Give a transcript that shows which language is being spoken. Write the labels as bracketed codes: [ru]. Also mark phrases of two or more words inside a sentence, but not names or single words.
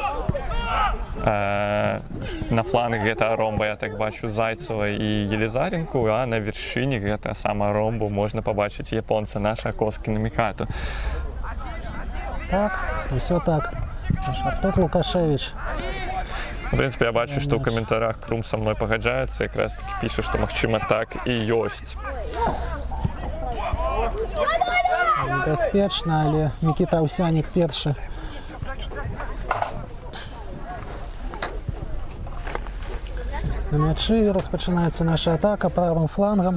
[be] На флангах гэта ромба, я так бачу, Зайцева і Елизаренку, а на вяршыні гэта сама ромбу можна пабачыць японца наша Коскіна Мікату. Так, усё так. Артур Лукашевич. [ru] В принципе, [be] я бачу, што ў каментарах Крум са мной пагаджаецца, якраз таки піша, што магчыма так і ёсць. Небяспечна, але Мікіта Аўсянік першы. На мячы распачынаецца наша атака правым флангам.